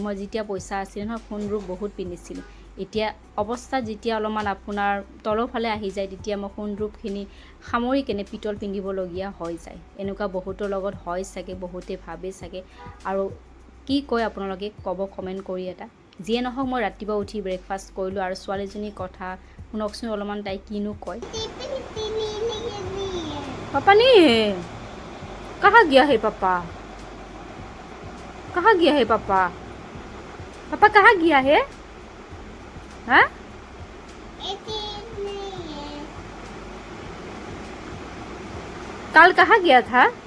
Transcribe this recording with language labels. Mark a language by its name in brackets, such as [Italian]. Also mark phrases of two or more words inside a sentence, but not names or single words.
[Assamese] মই যেতিয়া পইচা আছিল নহয় সোণৰূপ বহুত পিন্ধিছিলোঁ। এতিয়া অৱস্থা যেতিয়া অলপমান আপোনাৰ তলৰফালে আহি যায় তেতিয়া মই সোণৰূপখিনি সামৰি কেনে পিতল পিন্ধিবলগীয়া হৈ যায়। এনেকুৱা বহুতৰ লগত হয় চাগে, বহুতে ভাবে চাগে। আৰু কি কয় আপোনালোকে ক'ব কমেণ্ট কৰি এটা। যিয়ে নহওক মই ৰাতিপুৱা উঠি ব্ৰেকফাষ্ট কৰিলোঁ আৰু ছোৱালীজনীৰ কথা শুনকচোন অলপমান, তাই কিনো কয়। [Hindi] পাপা নি कहाँ गया है पापा? कहाँ गया है पापा? पापा कहाँ गया है? हाँ? कल कहाँ गया था?